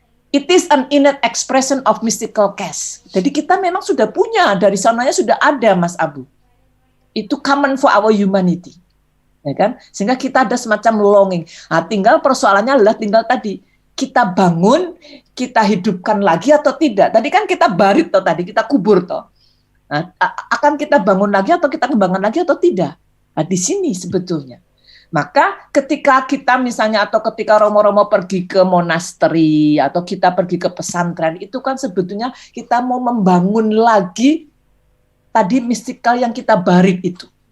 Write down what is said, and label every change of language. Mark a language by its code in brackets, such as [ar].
[en] It is an innate expression of mystical case. [id] Jadi kita memang sudah punya, dari sananya sudah ada, Mas Abu. Itu [en] common for our humanity. [id] Ya kan? Sehingga kita ada semacam longing. Nah, tinggal persoalannya adalah tinggal tadi, kita bangun, kita hidupkan lagi atau tidak. Tadi kan kita barit toh, tadi kita kubur toh. Nah, akan kita bangun lagi atau kita kembangkan lagi atau tidak? Nah, di sini sebetulnya. Maka ketika kita misalnya atau ketika Romo-Romo pergi ke monasteri atau kita pergi ke pesantren, itu kan sebetulnya kita mau membangun lagi tadi mistikal yang kita barit itu.